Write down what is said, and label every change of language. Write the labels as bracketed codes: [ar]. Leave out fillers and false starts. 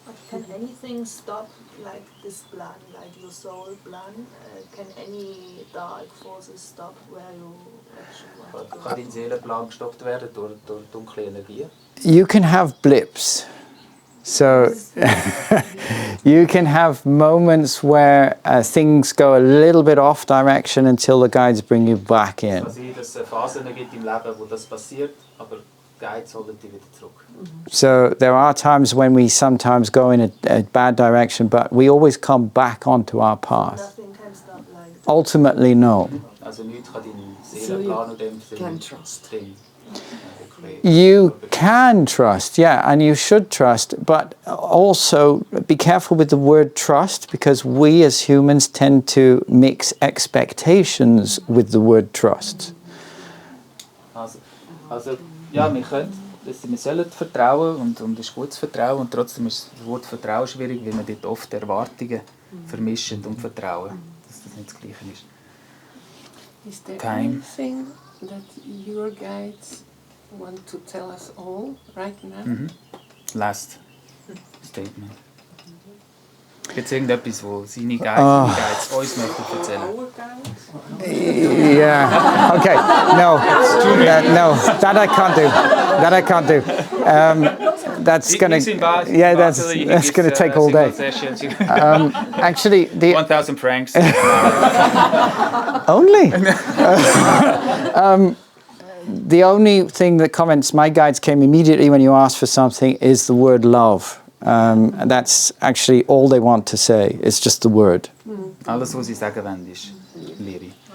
[en] Can anything stop like this plan, like your soul plan? Can any dark forces stop where you actually want to go? [de] Kann dein Seelenplan gestoppt werden durch dunkle Energie? [en] You can have blips. So you can have moments where things go a little bit off direction until the guides bring you back in. [de] Es kann sein, dass es Phasen gibt im Leben, wo das passiert, aber Guides holen dich wieder zurück. [en] So there are times when we sometimes go in a bad direction, but we always come back onto our path. Nothing can stop like that. Ultimately, no. [de] Also nichts kann deinen Seelenplan und dem [en] Can trust. You can trust, yeah, and you should trust, but also be careful with the word trust, because we as humans tend to mix expectations with the word trust. [de] Also ja, wir sollen vertrauen und es ist gut zu vertrauen, und trotzdem ist das Wort Vertrauen schwierig, weil man dort oft Erwartungen vermischen und Vertrauen, dass das nicht das Gleiche ist. [en] Is there Time. anything that your guides want to tell us all right now? Last statement. [de] Gibt es irgendetwas, wo seine Guides uns möchten erzählen? [en] Yeah. Okay. No. No. That I can't do. That I can't do. That's gonna. Yeah. That's gonna take all day. Actually, the 1,000 francs. Only. The only thing that comments my guides came immediately when you ask for something is the word love. And that's actually all they want to say. It's just the word. [de] Alles, was sie sagen wollen, ist Liebe.